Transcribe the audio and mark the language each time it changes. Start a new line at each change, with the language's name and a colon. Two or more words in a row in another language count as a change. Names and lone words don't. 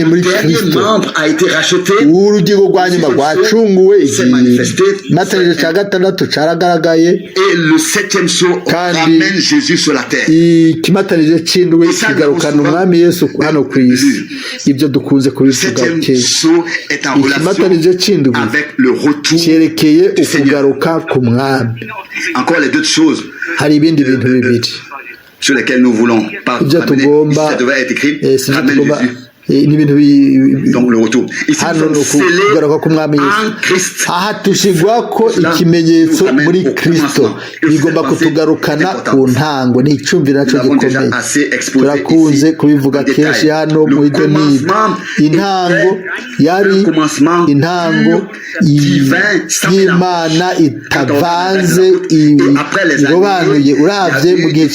Rundi: muri Kristo urugingo rwa nyuma rwacunguwe igihe cya gatandatu caragaragaye kandi ikimatanije c'indwi kigarukana umwami Yesu hano ku isi ibyo dukunze kubivuga kenshi ikimatanije c'indwi cyerekeye ukugaruka ku mwami hari ibindi bintu bibiri
French: sur lesquels nous voulons pas. Ça devait être écrit. Ramène Jésus.
Rundi: n'ibintu
French: donc le retour ici
Rundi: hano no kugaruka k'umwami Yesu aha tushigwa ko ikimenyetso muri Kristo bigomba kutugarukana ku ntango ni icumvira naco gikomeye turakunze kubivuga kenshi hano mu idonide intango yari intango y'Imana itavanze irobanuye uravye mu gihe